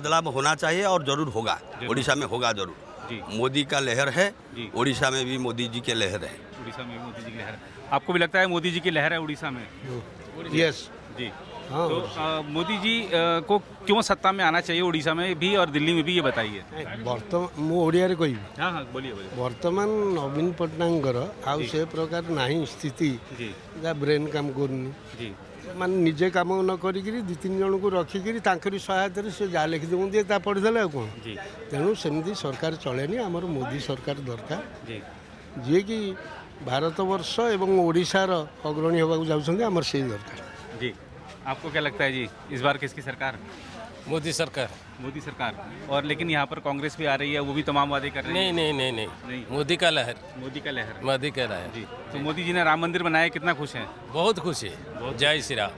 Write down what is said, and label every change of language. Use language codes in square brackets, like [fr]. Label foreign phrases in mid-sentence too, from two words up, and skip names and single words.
[hi] बदलाव होना चाहिए और जरूर होगा, उड़ीसा में होगा जरूर। जी, मोदी का लहर है, जी। उड़ीसा में भी मोदी जी के लहर है। उड़ीसा में भी मोदी जी की लहर है। आपको भी लगता है मोदी जी की लहर है उड़ीसा में? यस। जी। हाँ। तो मोदी जी को क्यों सत्ता में आना चाहिए उड़ीसा में भी और दिल्ली में भी, ये बताइए? [or] ବର୍ତ୍ତମାନ ମୁଁ ଓଡ଼ିଆରେ କହିବି। [hi] हाँ हाँ, बोलिए बोलिए। [or] ବର୍ତ୍ତମାନ ନବୀନ ପଟ୍ଟନାୟକଙ୍କର ଆଉ ସେ ପ୍ରକାର ନାହିଁ ସ୍ଥିତି, [hi] जी, [or] ଯାହା ବ୍ରେନ୍ କାମ କରୁନି। [hi] जी, [or] ମାନେ ନିଜେ କାମ ନ କରିକିରି 2-3 ଜଣଙ୍କୁ ରଖିକିରି ତାଙ୍କରି ସହାୟତାରେ ସେ ଯାହା ଲେଖିଦେଉଛନ୍ତି ତା ପଢ଼ିଦେଲେ ଆଉ କ'ଣ। [hi] जी, [or] ତେଣୁ ସେମିତି ସରକାର ଚଳେନି, ଆମର ମୋଦି ସରକାର ଦରକାର, [hi] जी, [or] ଯିଏକି ଭାରତବର୍ଷ ଏବଂ ଓଡ଼ିଶାର ଅଗ୍ରଣୀ ହେବାକୁ ଯାଉଛନ୍ତି, ଆମର ସେଇ ଦରକାର। [hi] जी। आपको क्या लगता है जी, इस बार किसकी सरकार? मोदी सरकार। मोदी सरकार। और लेकिन यहाँ पर कांग्रेस भी आ रही है, वो भी तमाम वादे कर रही है। नहीं। मोदी का लहर, मोदी का लहर। मोदी का लहर। जी। तो मोदी जी ने राम मंदिर बनाया, कितना खुश हैं? बहुत खुश है, जय श्री राम।